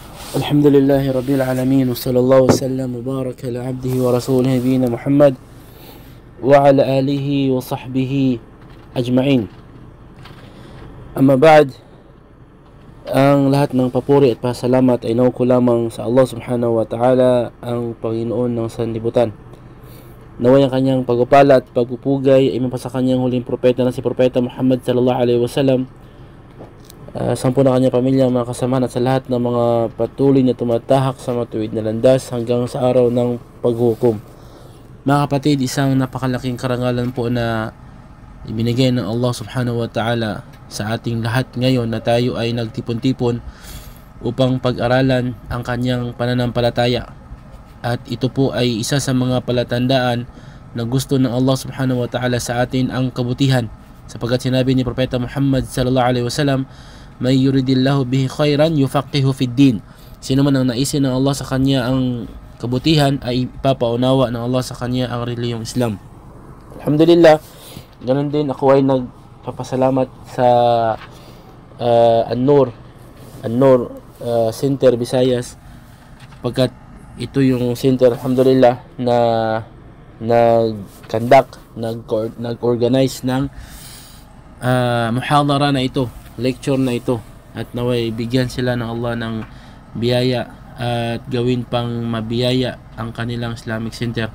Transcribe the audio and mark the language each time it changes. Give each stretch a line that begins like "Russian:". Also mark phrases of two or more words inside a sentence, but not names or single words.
Arabic: الحمد لله رب العالمين وصلى الله وسلم وبارك على عبده ورسوله نبينا محمد وعلى آله وصحبه أجمعين. أما بعد,
Filipino: ang lahat ng papuri at pasalamat ay nauko lamang sa Allah
Arabic: سبحانه وتعالى,
Filipino: ang Panginoon ng sanlibutan. Naway ang kanyang pagpapala at pagpupugay ay mapasa kanyang huling propeta na si Propeta Muhammad
Arabic: صلى الله عليه وسلم,
Filipino: sampu na kanyang pamilya, mga kasamahan at sa lahat ng mga patuloy na tumatahak sa matuwid na landas hanggang sa araw ng paghukom. Mga kapatid, isang napakalaking karangalan po na ibinigay ng Allah
Arabic: سبحانه وتعالى
Filipino: sa ating lahat ngayon na tayo ay nagtipon-tipon upang pag-aralan ang kanyang pananampalataya. At ito po ay isa sa mga palatandaan na gusto ng Allah
Arabic: سبحانه وتعالى
Filipino: sa atin ang kabutihan, sapagkat sinabi ni Propeta Muhammad
Arabic: صلى الله عليه وسلم من يرد الله به خيرا يفقهه في الدين.
Filipino: Sino man ang naisin ng Allah sa kanya ang kabutihan ay ipapaunawa ng Allah sa kanya ang reliyong Islam. Alhamdulillah, ganun din ako ay nagpapasalamat sa An-Nur Center Visayas, pagkat ito yung center, alhamdulillah, na nag-organize ng muhadara na ito, lecture na ito, at naway bigyan sila ng Allah ng biyaya at gawin pang mabiyaya ang kanilang
English: Islamic Center.